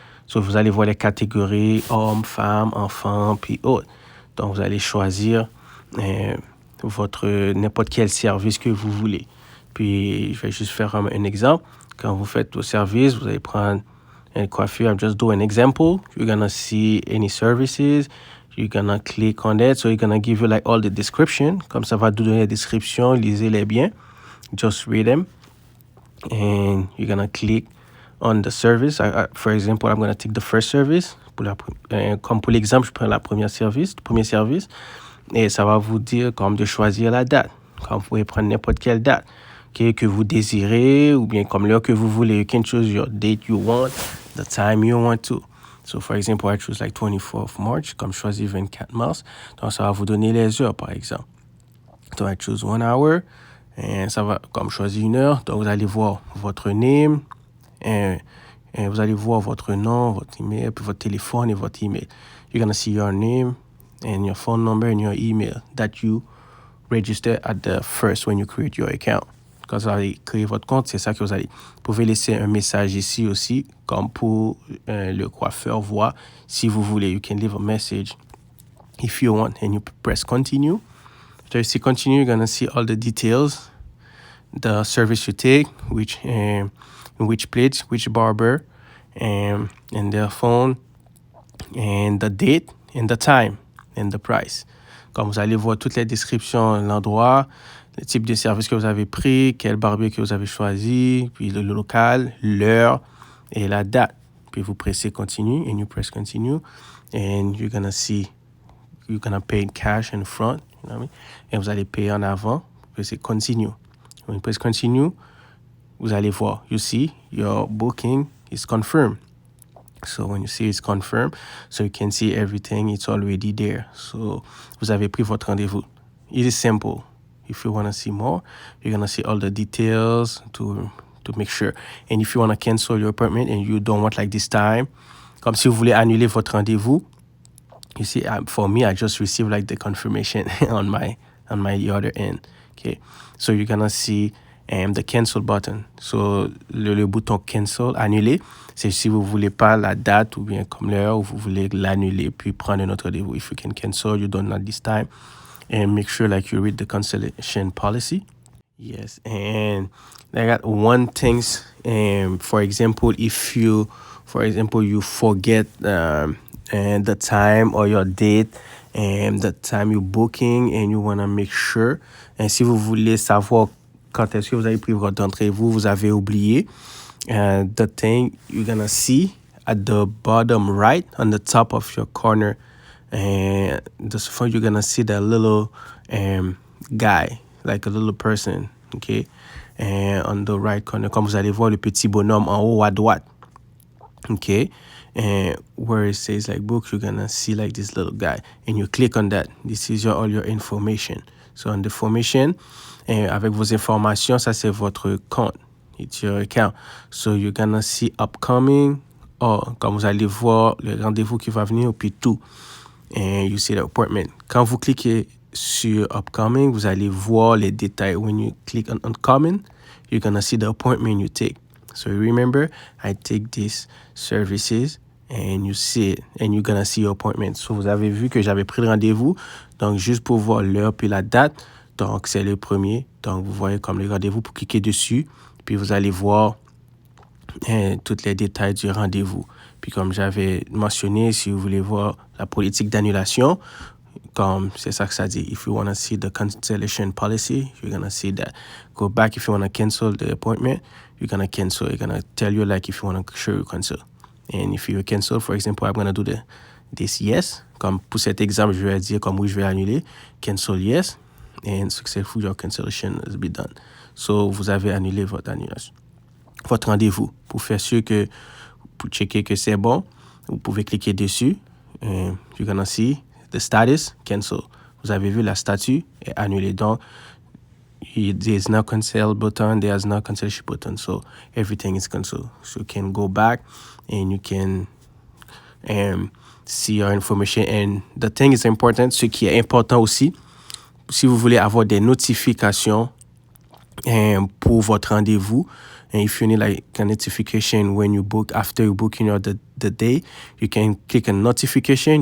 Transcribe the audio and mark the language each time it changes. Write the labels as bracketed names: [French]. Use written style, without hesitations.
[French] So vous allez voir les catégories hommes, femmes, enfants, puis autres. Donc vous allez choisir n'importe quel service que vous voulez. Puis je vais juste faire un exemple. Quand vous faites vos services, vous allez prendre une coiffure. [English] I'm just doing an example. You're gonna see any services. You're gonna click on that. So you're gonna give you like all the description. [French] Comme ça va vous donner la description. Lisez-les bien. [English] Just read them. And you're gonna click on the service. For example, I'm gonna take the first service. [French] Comme pour l'exemple, je prends le premier service. Et ça va vous dire comme de choisir la date. Comme vous pouvez prendre n'importe quelle date que vous désirez, ou bien comme l'heure que vous voulez. [English] You can choose your date you want, the time you want to. So for example, I choose like 24th March, [French] comme choisir 24 mars. Donc ça va vous donner les heures, par exemple. [English] So I choose 1 hour, [French] et ça va comme choisir une heure. Donc vous allez voir votre name, et vous allez voir votre nom, votre email, puis votre téléphone et votre email. [English] You're gonna see your name and your phone number and your email that you register at the first when you create your account. [French] Quand vous allez créer votre compte, c'est ça que vous allez. Vous pouvez laisser un message ici aussi, comme pour le coiffeur voir si vous voulez. [English] You can leave a message if you want, and you press continue. After you see continue, you're gonna see all the details, the service you take, which place, which barber, and their phone, and the date, and the time, and the price. [French] Comme vous allez voir toutes les descriptions, l'endroit, le type de service que vous avez pris, quel barbier que vous avez choisi, puis le local, l'heure et la date. Puis vous pressez continue, [English] and you press continue, and you're gonna see, you're gonna pay in cash in front, you know what I mean? [French] Et vous allez payer en avant, vous pressez continue. [English] When you press continue, [French] vous allez voir, [English] you see, your booking it's confirmed. So when you see it's confirmed, so you can see everything, it's already there. [French] So vous avez pris votre rendez-vous. [English] It is simple. If you want to see more, you're going to see all the details to make sure. And if you want to cancel your appointment and you don't want like this time, [French] comme si vous voulez annuler votre rendez-vous, [English] you see, for me, I just received like the confirmation on my other end. Okay, so you're going to see the cancel button. [French] So le bouton cancel, annuler, c'est si vous voulez pas la date ou bien comme l'heure, ou vous voulez l'annuler puis prendre un autre rendez-vous. [English] If you can cancel, you don't want this time. And make sure like you read the cancellation policy. Yes, and I got one things. For example, if you forget and the time or your date and the time you're booking and you want to make sure. [French] Et si vous voulez savoir quand est-ce que vous avez pris votre rendez-vous, vous avez oublié. [English] The thing you're gonna see at the bottom right on the top of your corner. And this phone, you're gonna see that little guy, like a little person, okay? And on the right corner, [French] comme vous allez voir le petit bonhomme en haut à droite, okay? [English] And where it says like books, you're gonna see like this little guy, and you click on that. This is all your information. So on the information, [French] avec vos informations, ça c'est votre compte. [English] It's your account. So you're gonna see upcoming, or [French] comme vous allez voir le rendez-vous qui va venir, puis tout. [English] And you see the appointment. [French] Quand vous cliquez sur upcoming, vous allez voir les détails. [English] When you click on uncommon, you're gonna see the appointment you take. So remember, I take these services and you see it and you're gonna see your appointment. [French] So vous avez vu que j'avais pris le rendez-vous. Donc juste pour voir l'heure puis la date. Donc c'est le premier. Donc vous voyez comme le rendez-vous pour cliquer dessus. Puis vous allez voir tous les détails du rendez-vous. Puis comme j'avais mentionné, si vous voulez voir la politique d'annulation, comme c'est ça que ça dit. [English] If you want to see the cancellation policy, you're going to see that. Go back if you want to cancel the appointment, you're going to cancel. You're going to tell you like if you want to show you cancel. And if you cancel, for example, I'm going to do this yes. [French] Comme pour cet exemple, je vais dire comme oui, je vais annuler. [English] Cancel yes. And successful your cancellation has been done. [French] So vous avez annulé votre annulation. Votre rendez-vous. Pour faire sûr que, pour checker que c'est bon, vous pouvez cliquer dessus. [English] You're gonna see the status, cancel. [French] Vous avez vu la statut est annulée. [English] Donc, there's no cancel button, there's no cancellation button. So, everything is canceled. So, you can go back and you can see your information. And the thing is important, [French] ce qui est important aussi, si vous voulez avoir des notifications pour votre rendez-vous, [English] and if you need like a notification when you book, after you booking or the day, you can click a notification.